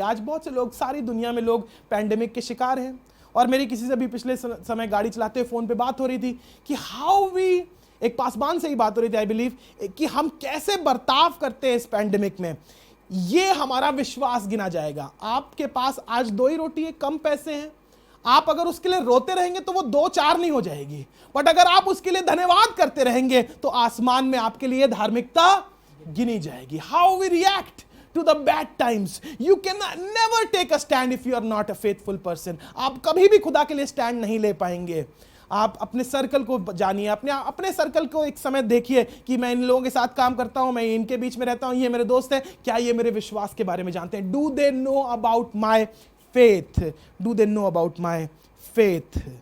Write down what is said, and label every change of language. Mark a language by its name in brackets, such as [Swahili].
[Hindi] आज बहुत से लोग, सारी दुनिया में लोग पैंडेमिक के शिकार हैं। और मेरी किसी से भी पिछले समय गाड़ी चलाते हुए फोन पे बात हो रही थी कि [English] how we, [Hindi] एक पासवान से ही बात हो रही थी [English] I believe, [Hindi] कि हम कैसे बर्ताव करते हैं इस पैंडेमिक में, ये हमारा विश्वास गिना जाएगा। आपके पास आज 2 ही रोटी है, कम पैसे हैं, आप अगर उसके लिए रोते रहेंगे तो वो 2-4 नहीं हो जाएगी, बट अगर आप उसके लिए धन्यवाद करते रहेंगे तो आसमान में आपके लिए धार्मिकता गिनी जाएगी। [English] How we react to the bad times, you can never take a stand if you are not a faithful person। [Hindi] आप कभी भी खुदा के लिए स्टैंड नहीं ले पाएंगे। आप अपने सर्कल को जानिए, अपने सर्कल को एक समय देखिए कि मैं इन लोगों के साथ काम करता हूं, मैं इनके बीच में रहता हूं, ये मेरे दोस्त हैं, क्या ये मेरे विश्वास के बारे में जानते हैं? [English] Do they know about my faith, do they know about my faith.